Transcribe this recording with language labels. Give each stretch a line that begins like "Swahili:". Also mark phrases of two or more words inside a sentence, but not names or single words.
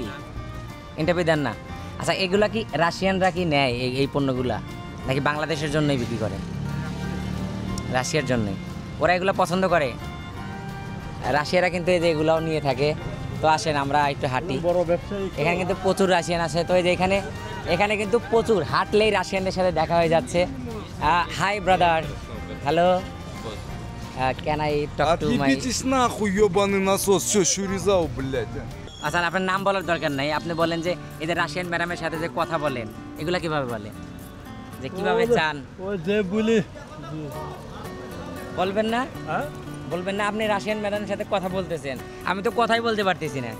Bangla: ইন্টারভিউ দেন না আচ্ছা এগুলা কি রাশিয়ানরা কি নেয় এই পণ্যগুলা নাকি বাংলাদেশের জন্যই বিক্রি করে রাশিয়ার জন্যই ওরা এগুলো পছন্দ করে রাশিয়ারা কিন্তু এই যে এগুলাও নিয়ে থাকে তো আসেন আমরা একটু হাঁটি এখানে কিন্তু প্রচুর রাশিয়ান আছে তো এই যে এখানে কিন্তু প্রচুর হাঁটলেই রাশিয়ানদের সাথে দেখা হয়ে যাচ্ছে
English: hi brother hello can I talk to my
Russian: Отъебитесь нахуй, ебаный насос, все, Шуризау, блядь.
Bangla: আচ্ছা আপনার নাম বলার দরকার নাই আপনি বলেন যে এই যে রাশিয়ান ম্যাডামের সাথে যে কথা বলেন এগুলা কিভাবে বলেন যে কিভাবে চান ও যে বলি বলবেন না বলবেন না আপনি রাশিয়ান ম্যাডামের সাথে কথা বলতেছেন আমি তো কথাই বলতে পারতেছি না